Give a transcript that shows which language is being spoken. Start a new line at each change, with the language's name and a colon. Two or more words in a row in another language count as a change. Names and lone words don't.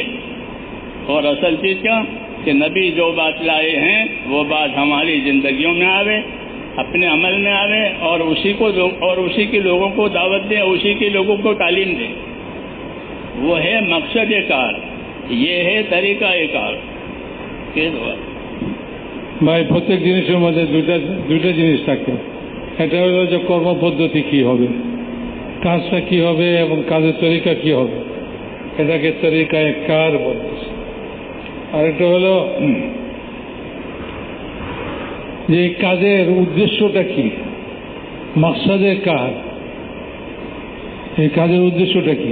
Urdu: اور اصل چیز کیا کہ نبی جو بات لائے ہیں وہ بات ہماری زندگیوں میں آوے, اپنے عمل میں آوے, اور اسی کے لوگوں کو دعوت دیں, اسی کے لوگوں کو تعلیم دیں. وہ ہے مقصد کار, یہ ہے طریقہ کار.
Bangla: ভাই প্রত্যেক জিনিসের মধ্যে দুইটা জিনিস থাকে. এটা হলো যে কর্মপদ্ধতি কি হবে, কাজটা কি হবে এবং কাজের তরিকা কি হবে, এটাকে
Urdu: طریقۂ کار
Bangla: বলতেছে. আরেকটা হলো যে কাজের উদ্দেশ্যটা কি,
Urdu: مقصد کار,
Bangla: এই কাজের উদ্দেশ্যটা কি.